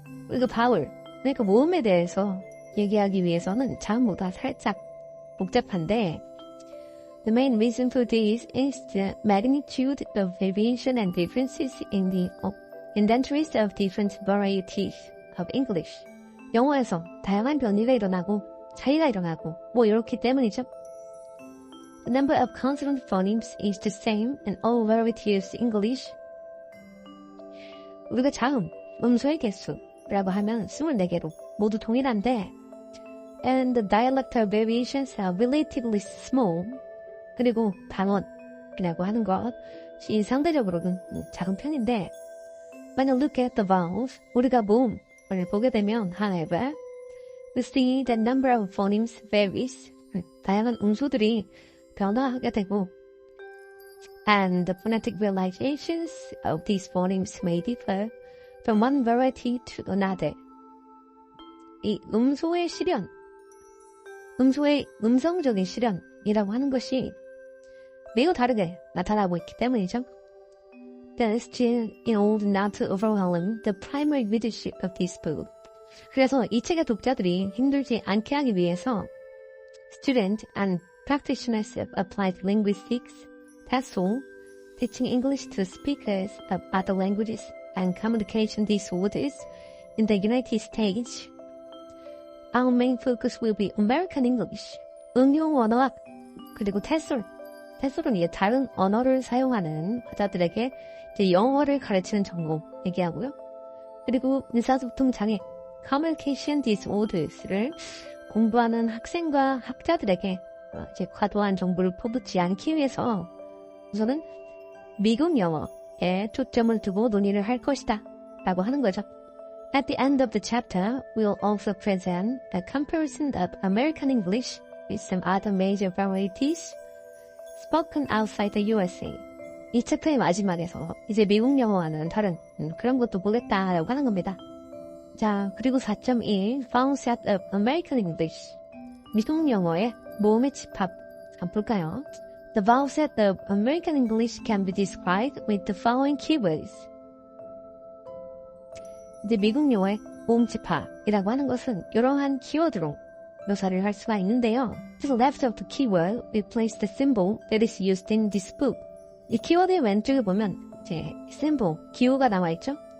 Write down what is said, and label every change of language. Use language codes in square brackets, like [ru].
[ko] 이거 vowel, 그러니까 모음에 대해서 얘기하기 위해서는 전보다 살짝 복잡한데 [en] The main reason for this is the magnitude of variation and differences in the indentaries of different varieties of English. [ko] 영어에서 다양한 변이가 일어나고 차이가 일어나고 뭐 이렇기 때문이죠. [en] The number of consonant phonemes is the same in all varieties of English. [ko] 우리가 자음, 음소의 개수라고 하면 24개로 모두 동일한데 [en] and the dialectal variations are relatively small. [ko] 그리고 방언이라고 하는 것이 상대적으로는 작은 편인데 [en] When you look at the vowels, [ko] 우리가 모음을 보게 되면 [en] however, we see that number of phonemes varies. [ko] 다양한 음소들이 변화하게 되고 [en] and the phonetic realizations of these phonemes may differ from one variety to another. [ko] 이 음소의 실현, 음소의 음성적인 실현이라고 하는 것이 매우 다르게 나타나고 있기 때문이죠. [en] Thus, in order not to overwhelm the primary readership of this book. [ko] 그래서 이 책의 독자들이 힘들지 않게 하기 위해서 [en] students and practitioners of applied linguistics, TESOL, teaching English to speakers of other languages and communication disorders in the United States, our main focus will be American English, [ko] 응용 언어학, 그리고 TESOL. TESOL은 이제 다른 언어를 사용하는 환자들에게 이제 영어를 가르치는 전공 얘기하고요. 그리고 의사소통 장애, communication disorders를 공부하는 학생과 학자들에게 이제 과도한 정보를 퍼붓지 않기 위해서 우선은 미국 영어에 초점을 두고 논의를 할 것이다 라고 하는 거죠. [en] At the end of the chapter, we'll also present a comparison of American English with some other major varieties spoken outside the USA. [ko] 이 챕터의 마지막에서 이제 미국 영어와는 다른 그런 것도 보겠다라고 하는 겁니다. [en] 자, 그리고 4.1 Found set of American English. [ko] 미국 영어의 모음의 집합 한번 볼까요? [en] The vowel set of American English can be described with the following keywords. [ko] 이제 미국 영어의 모음 집합이라고 하는 것은 이러한 키워드로 묘사를 할 수가 있는데요. [en] To the left of the keyword, we place the symbol that is used in this book. [ko] 이 키워드의 왼쪽에 보면 이제 symbol, 기호가 나와 있죠.